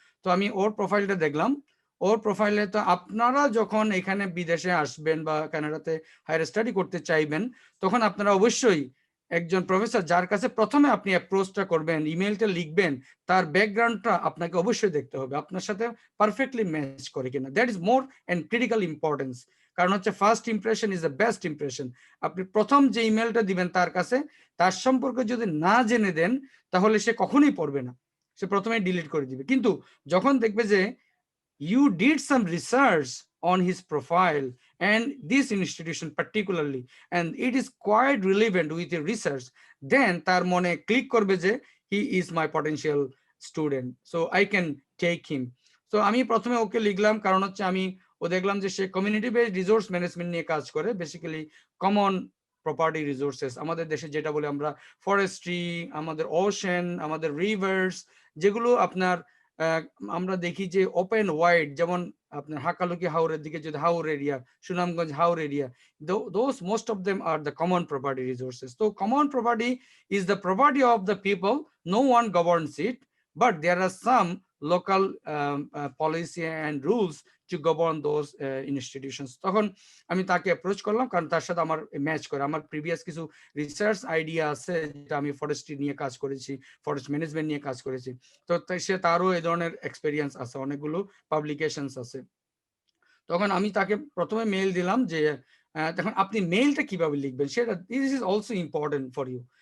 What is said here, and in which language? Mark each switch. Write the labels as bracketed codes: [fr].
[bn] তো আমি ওর প্রোফাইলটা দেখলাম। ওর প্রোফাইলে তো আপনারা যখন এখানে বিদেশে আসবেন বা কানাডাতে হায়ার স্টাডি করতে চাইবেন, তখন আপনারা অবশ্যই একজন প্রফেসর যার কাছে প্রথমে আপনি অ্যাপ্রোচটা করবেন, ইমেলটা লিখবেন, তার ব্যাকগ্রাউন্ডটা আপনাকে অবশ্যই দেখতে হবে আপনার সাথে পারফেক্টলি ম্যাচ করে কিনা। [en] That is more and critical importance. [bn] কারণ হচ্ছে [en] First impression is the best impression. [bn] আপনি প্রথম যে ইমেলটা দিবেন তার কাছে, তার সম্পর্কে যদি না জেনে দেন, তাহলে সে কখনোই পড়বে না, সে প্রথমে ডিলিট করে দিবে। কিন্তু যখন দেখবে যে [en] you did some research on his profile and this institution particularly, and it is quite relevant with your research, then [bn] তার মনে ক্লিক করবে যে [en] he is my potential student, so I can take him. [bn] So আমি প্রথমে ওকে লিখলাম, কারণ হচ্ছে আমি ও দেখলাম যে সে কমিউনিটি বেসড রিসোর্স ম্যানেজমেন্ট নিয়ে কাজ করে, বেসিক্যালি কমন প্রপার্টি রিসোর্সেস, আমাদের দেশে যেটা বলে আমরা ফরেস্ট্রি, আমাদের ওশেন, আমাদের রিভার্স, যেগুলো আপনার আমরা দেখি যে ওপেন ওয়াইড, যেমন আপনার হাকালুকি হাওরের দিকে যদি হাওর area, Sunamganj Haor area, [en] those most of them are the common property resources. So common property is the property of the people, no one governs it, but there are some local policy and rules to govern those institutions. [bn] তখন আমি তাকে approach করলাম, কারণ তার সাথে আমার match করে, আমার প্রিভিয়াস কিছু রিসার্চ আইডিয়া আছে, যেটা আমি ফরেস্ট্রি নিয়ে কাজ করেছি, ফরেস্ট ম্যানেজমেন্ট নিয়ে কাজ করেছি। তো সে তারও এই ধরনের এক্সপেরিয়েন্স আছে, অনেকগুলো পাবলিকেশনস আছে। তখন আমি তাকে প্রথমে মেইল দিলাম যে তখন আপনি মেইলটা কিভাবে লিখবেন সেটা, [en] This is also important for you.